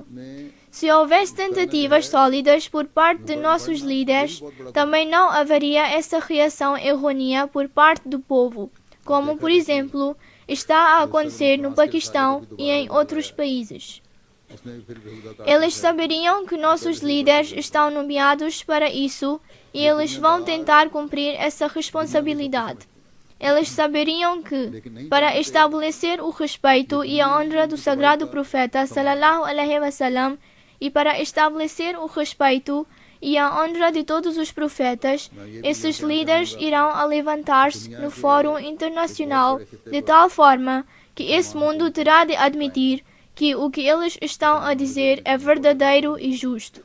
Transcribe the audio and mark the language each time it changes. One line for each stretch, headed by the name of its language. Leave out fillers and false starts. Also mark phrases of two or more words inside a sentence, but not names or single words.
Portuguese: Se houvesse tentativas sólidas por parte de nossos líderes, também não haveria essa reação errônea por parte do povo, como, por exemplo, está a acontecer no Paquistão e em outros países. Eles saberiam que nossos líderes estão nomeados para isso e eles vão tentar cumprir essa responsabilidade. Eles saberiam que, para estabelecer o respeito e a honra do sagrado profeta
Arabic: صلى الله عليه وسلم
Portuguese: e para estabelecer o respeito e a honra de todos os profetas, esses líderes irão levantar-se no fórum internacional de tal forma que esse mundo terá de admitir que o que eles estão a dizer é verdadeiro e justo.